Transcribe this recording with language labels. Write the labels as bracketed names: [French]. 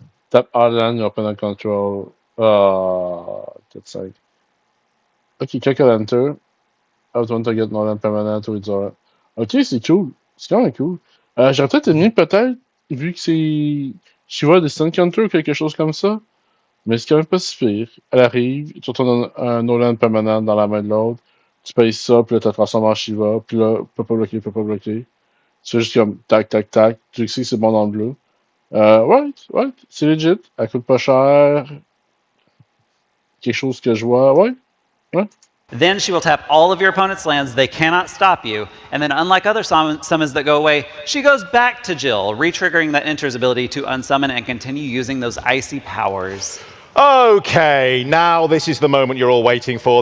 [English] Tap Island, open and control. That's like. Ok, click on enter. I want to get more than permanent ou withdraw. [French] Ok, c'est cool. C'est quand même cool. J'aurais peut-être aimé, vu que c'est Shiva des Stun Counter ou quelque chose comme ça. Mais c'est quand même pas si pire. Elle arrive, tu retournes un no-land permanent dans la main de l'autre. Tu payes ça, puis là, tu la transformes en Shiva. Puis là, peut pas bloquer. Tu fais juste comme tac. Tu sais que c'est bon dans le bleu. Ouais, c'est legit. Elle coûte pas cher. Quelque chose que je vois. Ouais. [English] Then she will tap all of your opponent's lands. They cannot stop you. And then unlike other summons that go away, she goes back to Jill, re-triggering that Enter's ability to unsummon and continue using those icy powers. Okay, now this is the moment you're all waiting for.